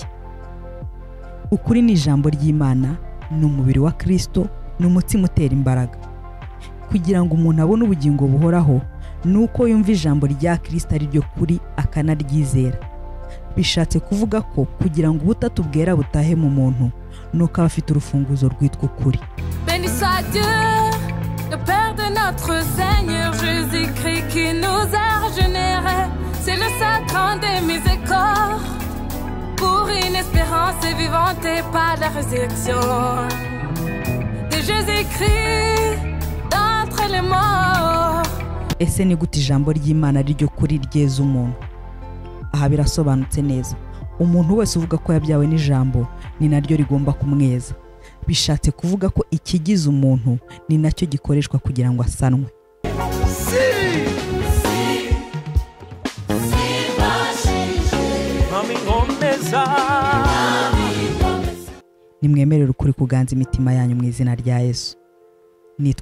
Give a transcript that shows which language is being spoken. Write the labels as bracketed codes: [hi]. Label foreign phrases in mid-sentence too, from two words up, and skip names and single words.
[rw] Ukuri ni ijambo ry'Imana, ni umubiri wa Kristo, ni umutima utera imbaraga. Kugira ngo umuntu abone ubugingo buhoraho, nuko yumva ijambo rya Kristo ari ryo kuri akanaryizera. Bishatse kuvuga ko kugira ngo ubutatu bwera butahe mu muntu, nuko abafite urufunguzo rwitwa ukuri. [fr] Béni soit Dieu, le Père de notre Seigneur Jésus-Christ qui nous a régénérés. C'est le sacrement des miséricordes pour une espérance vivante et par la résurrection de Jésus-Christ d'entre les morts. [rw] Ese ni gute ijambo ry'Imana ari ryo kuri ryeza umuntu? Aha birasobanutse neza. Umuntu wese uvuga ko yabyawe n'ijambo ni naryo rigomba kumweza. Bishatse kuvuga ko ikigize umuntu ni nacyo gikoreshwa kugira ngo asanwe. Nimwemerere ukuri kuganza imitima yanyu mu izina rya Yesu.